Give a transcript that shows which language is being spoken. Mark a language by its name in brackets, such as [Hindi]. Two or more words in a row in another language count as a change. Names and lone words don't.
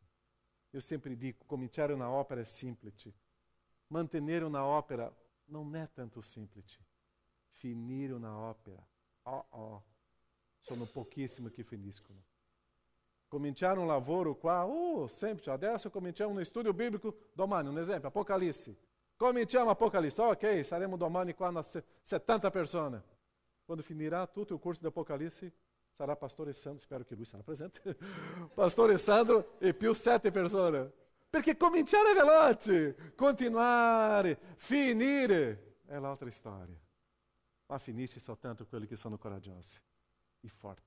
[Italian] Io sempre dico, cominciare una opera è semplice, mantenere una opera non è tanto semplice, finire una opera, sono pochissimi che finiscono. Cominciare un lavoro qua, semplice, adesso cominciamo uno studio bíblico, domani, un esempio, Apocalisse. Cominciamo Apocalisse, ok, saremo domani qua umas 70 persone. Quando finirà tutto [Portuguese] o curso de [Italian] Apocalisse, sarà Pastore Sandro, spero che lui sarà presente, Pastore Sandro e più 7 persone. Perché cominciare è veloce, continuare, finire è l'altra storia. Ma finisce soltanto quelli che sono coraggiosi e forti.